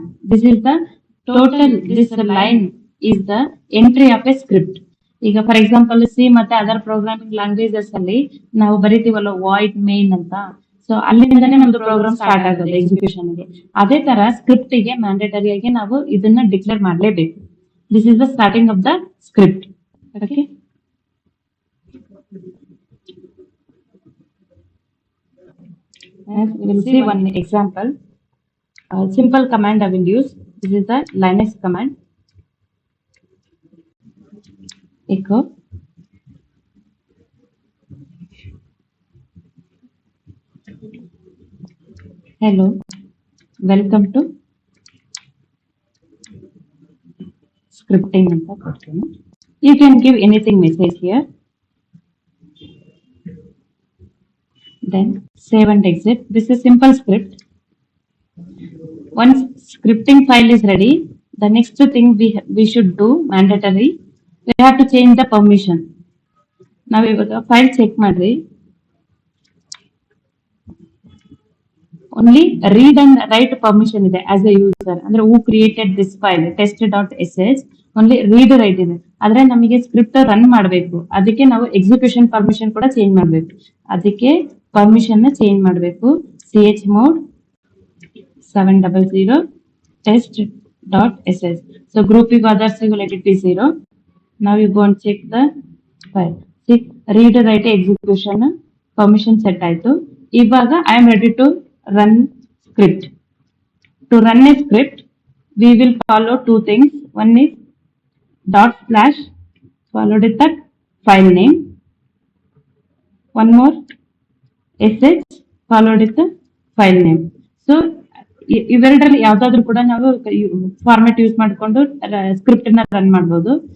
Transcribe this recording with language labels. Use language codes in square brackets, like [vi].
[en] This is the total, this line is the entry of a script. [kn] ಈಗ for example C ಮತ್ತೆ other programming languages ಅಲ್ಲಿ ನಾವು ಬರಿತೀವಲ್ಲ void main ಅಂತ, so ಅಲ್ಲಿಂದನೇ ನಮ್ದು ಪ್ರೋಗ್ರಾಮ್ ಸ್ಟಾರ್ಟ್ ಆಗೋದು ಎಕ್ಸಿಕ್ಯೂಷನ್ ಗೆ. ಅದೇ ತರ ಸ್ಕ್ರಿಪ್ಟ್ ಗೆ ಮ್ಯಾಂಡೇಟರಿ ಆಗಿ ನಾವು ಇದನ್ನ ಡಿಕ್ಲೇರ್ ಮಾಡಲೇಬೇಕು. [en] This is the starting of the script. Okay, we'll see one example. Simple command I will use. This is the Linux command. Echo hello, welcome to scripting [kn] ಅಂತ ಕೊಡ್ತೀನಿ. [en] You can give anything message here. Then save and exit. This is simple script. Once scripting file is ready, the next thing we should do mandatory, we have to change the permission. [kn] ನಾವು ಇವಾಗ file check ಮಾಡ್ರಿ, [en] only read and write permission [kn] ಇದೆ [en] As a user. ಅಂದ್ರೆ who created this file test.sh, only read write ಇದೆ. [kn] ಆದ್ರೆ ನಮಗೆ script run ಮಾಡಬೇಕು, ಅದಕ್ಕೆ ನಾವು ಎಕ್ಸಿಕ್ಯೂಷನ್ ಪರ್ಮಿಷನ್ ಕೂಡ ಚೇಂಜ್ ಮಾಡಬೇಕು. ಅದಕ್ಕೆ ಪರ್ಮಿಷನ್ ನ ಚೇಂಜ್ ಮಾಡಬೇಕು. chmod 700 test.sh. [en] So group if others will let it be 0. Now you go and check the file. See, read write execution permission set ಆಯ್ತು. ಇವಾಗ I am ready to run script. To run a script, we will follow two things. One is // followed with that file name, one more sh followed with the file name. [kn] So ಇವೆರಡರಲ್ಲಿ ಯಾವ್ದಾದ್ರು ಕೂಡ ನಾವು format use ಮಾಡಿಕೊಂಡು script ನ run ಮಾಡಬಹುದು.